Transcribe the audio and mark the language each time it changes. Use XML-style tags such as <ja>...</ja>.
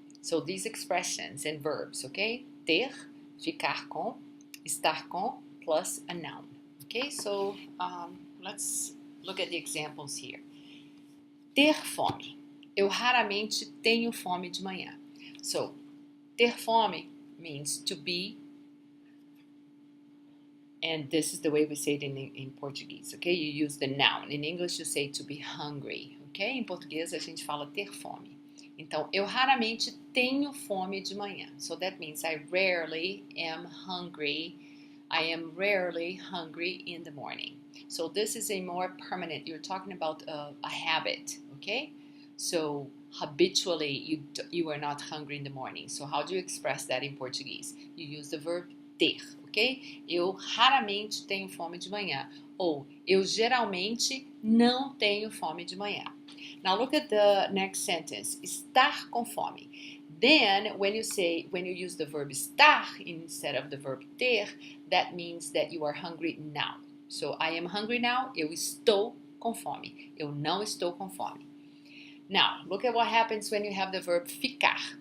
<en>So these expressions and verbs, okay?</en> <pt>Ter, ficar com, estar com,</pt> <en>plus a noun. Okay, so let's look at the examples here.</en> <pt>Ter fome. Eu raramente tenho fome de manhã.</pt> <en>So, ter fome means to be, and this is the way we say it in Portuguese, okay? You use the noun. In English you say to be hungry, okay?</en> <pt>Em português a gente fala ter fome. Então, eu raramente tenho fome de manhã.</pt> <en>So that means I rarely am hungry. I am rarely hungry in the morning. So this is a more permanent, you're talking about a habit, okay? So habitually you are not hungry in the morning. So how do you express that in Portuguese? You use the verb ter, ok?</en> <pt>Eu raramente tenho fome de manhã. Ou eu geralmente não tenho fome de manhã.</pt> <en>Now look at the next sentence.</en> <pt>Estar com fome.</pt> <en>Then when you use the verb estar instead of the verb ter, that means that you are hungry now. So I am hungry now.</en> <pt>Eu estou com fome. Eu não estou com fome.</pt> <en>Now, look at what happens when you have the verb ficar.</en>